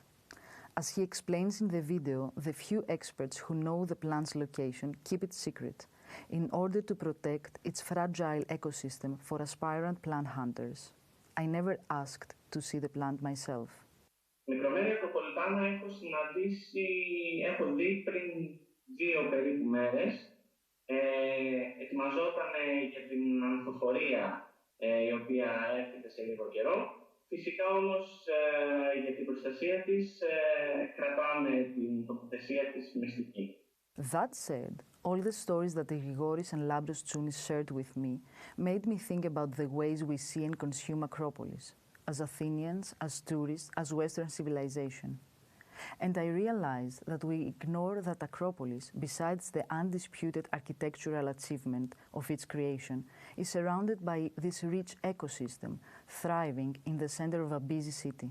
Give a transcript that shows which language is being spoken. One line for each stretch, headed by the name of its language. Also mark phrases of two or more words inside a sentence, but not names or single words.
English: As he explains in the video, the few experts who know the plant's location keep it secret in order to protect its fragile ecosystem for aspirant plant hunters. I never asked to see the plant myself.
Greek: Micromeria acropolitana έχω δει πριν 2 περίπου μέρες. Ετοιμαζόταν για την ανθοφορία η οποία έρχεται σε λίγο καιρό. Φυσικά όμως για την προστασία της κρατάμε την τοποθεσία της μυστική.
English: That said, all the stories that Grigoris and Labros Tsounis shared with me made me think about the ways we see and consume Acropolis, as Athenians, as tourists, as Western civilization. And I realized that we ignore that Acropolis, besides the undisputed architectural achievement of its creation, is surrounded by this rich ecosystem, thriving in the center of a busy city.